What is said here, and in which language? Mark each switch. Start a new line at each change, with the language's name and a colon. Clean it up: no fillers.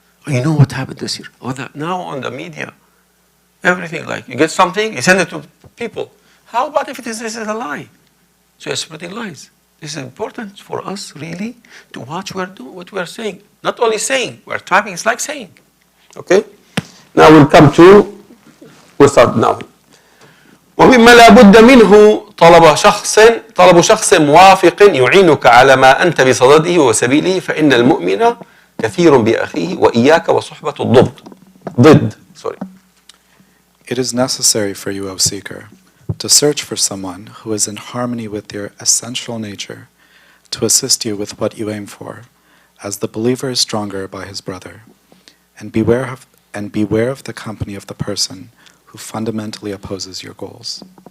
English: Oh, you know what happened this year? Or that now on the media, everything, like you get something, you send it to people. How about if this is a lie? So you're spreading lies. This is important for us really to watch what we're saying. Not only saying, we're typing, it's like saying. Okay? Now we'll start now.
Arabic: ومما لا بد منه طلب شخص موافق يعينك على ما أنت بصدده وسبيله فإن المؤمن كثير بأخيه وإياك وصحبة ضد.
English: It is necessary for you, O seeker, to search for someone who is in harmony with your essential nature, to assist you with what you aim for, as the believer is stronger by his brother, and beware of the company of the person who fundamentally opposes your goals.